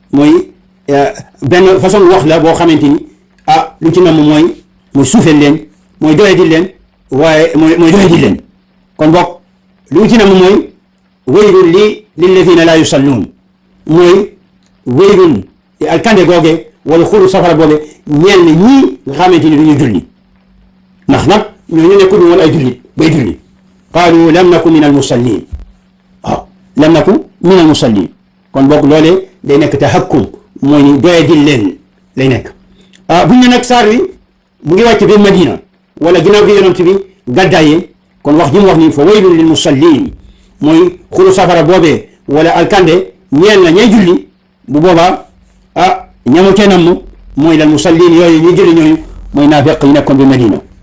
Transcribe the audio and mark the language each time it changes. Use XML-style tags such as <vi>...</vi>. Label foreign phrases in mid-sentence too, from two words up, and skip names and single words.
<wo>benn façon wax la boo xamante ni lu ci namm mooy suufeel leen mooy doyadi leen waaye mooy doyadi leen kon bokk lu ci namm mooy</wo> <ar>ويل للذين لا يصلون</ar> <wo>mooy waylun alkande googe wala xuru safara booge ñeel na ñii nga xamante ni du ñu julli ndax nag ñooñu nekku du woon ay jullit bay julli qaalu</wo> <ar>لم نك من المصلين لم نك من المصلين</ar> <wo>kon boog loolee day nekk tahakkum mooy ni doyadil leen lay nekk buñ ne nag saar wi mu ngi wàcc bi Madina wala ginnaaw gi yonent bi gàddaayee kon wax ji mu wax ni</wo> <ar>فويل للمصلين</ar> <wo>mooy xuru safara boobee wala alkande ñeel na ñay julli bu boobaa ñamu ca namm mooy lan musallin yooyu ñuy julli ñooñu mooy naafeq yi nekkoon bi Madina</wo>